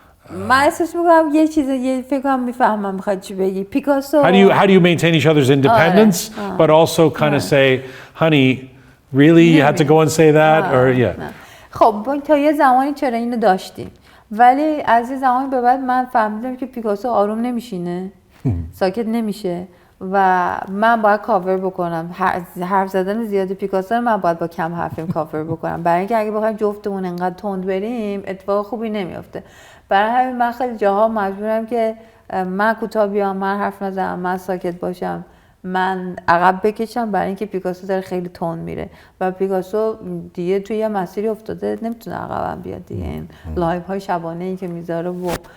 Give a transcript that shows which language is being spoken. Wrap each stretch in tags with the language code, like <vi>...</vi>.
<fa>من احساس میکنم یه فکر کنم میفهمم میخواد چی بگی پیکاسو</fa> <en>how do you maintain each other's independence but also kind of say honey really you had to go and say that or yeah</en> <fa>خب تا یه زمانی چرا اینو داشتیم ولی از یه زمانی به بعد من فهمیدم که پیکاسو آروم نمیشینه ساکت نمیشه و من باید کاور بکنم حرف زدن زیاد پیکاسو رو من باید با کم حرفیم کاور بکنم برای اینکه اگه بخوایم جفتمون انقدر تند بریم اتفاق خوبی نمیافته برای همین من خیلی جاها مجبورم که من کوتاه بیام من حرف نزنم من ساکت باشم من عقب بکشم برای اینکه پیکاسو داره خیلی تند میره و پیکاسو دیگه توی یه مسیری افتاده نمیتونه عقبم بیاد دیگه این لایو های شبانه ای که میذاره و</fa>